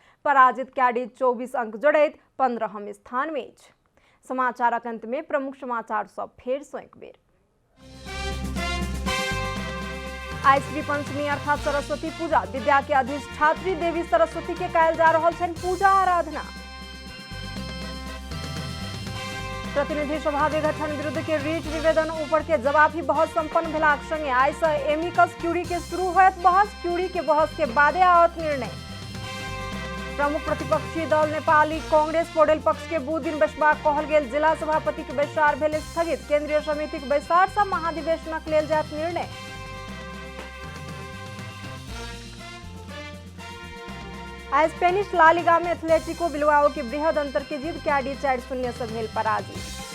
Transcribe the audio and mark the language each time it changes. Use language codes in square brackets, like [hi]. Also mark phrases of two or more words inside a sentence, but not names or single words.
[mai] पराजित कैडिज 24 अंक जोड़ैत 15म स्थान में अछि। समाचारक अंत में प्रमुख समाचार सब फेर सँ एक बेर। आइ श्री पंचमी अर्थात सरस्वती पूजा, विद्या के अधिष्ठात्री देवी सरस्वती के कायल जा रहल छनि पूजा आराधना। प्रतिनिधि सभा विघटन विरुद्ध के रीट निवेदन ऊपर के जवाबी बहस संपन्न भेलाक संगे आइ सँ [la] amicus curiae [mai] के शुरू होयत बहस। क्यूरी के बहस के बादे आवत निर्णय। प्रमुख प्रतिपक्षी दल नेपाली कांग्रेस पौडेल पक्ष के 2 दिन बैसबाक कहल गेल, जिला सभापति के बैसार भेल स्थगित। केंद्रीय समिति के बैसार सँ महाधिवेशनक लेल जायत निर्णय। आज स्पेनिश ला लिगा में एथलेटिको बिल्बाओ के बृहद अंतर के जीत, कैडिज 4-0 से भेल पराजित।